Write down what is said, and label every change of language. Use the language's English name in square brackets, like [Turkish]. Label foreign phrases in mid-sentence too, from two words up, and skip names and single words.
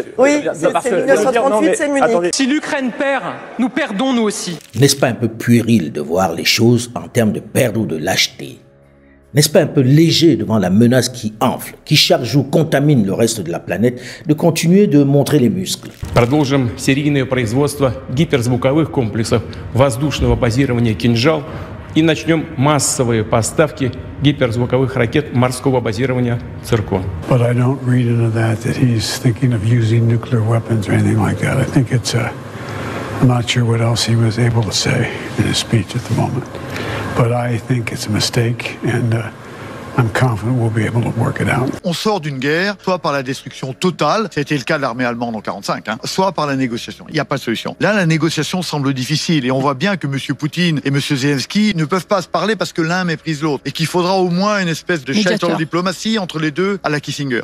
[French] Oui, c'est 1938, c'est Munich. Si l'Ukraine perd, nous perdons nous aussi. N'est-ce pas un peu puéril de voir les choses en termes de perdre ou de lâcheté? N'est-ce pas un peu léger devant la menace qui enfle, qui chaque jour contamine le reste de la planète, de continuer de montrer les muscles? [Russian] Продолжим серийное производство гиперзвуковых комплексов воздушного базирования «Кинжал» и начнем массовые поставки гиперзвуковых ракет морского базирования «Циркон». [English] But I don't read into that he's thinking of using nuclear weapons or anything like that. I think it's I'm not sure what else he was able to say in his speech at the moment. But I think it's a mistake, and I'm confident we'll be able to work it out. [French] On sort d'une guerre, soit par la destruction totale, ça a été le cas de l'armée allemande en 1945, soit par la négociation. Il n'y a pas de solution. Là, la négociation semble difficile, et on voit bien que M. Poutine et M. Zelensky ne peuvent pas se parler parce que l'un méprise l'autre, et qu'il faudra au moins une espèce de château de diplomatie entre les deux à la Kissinger.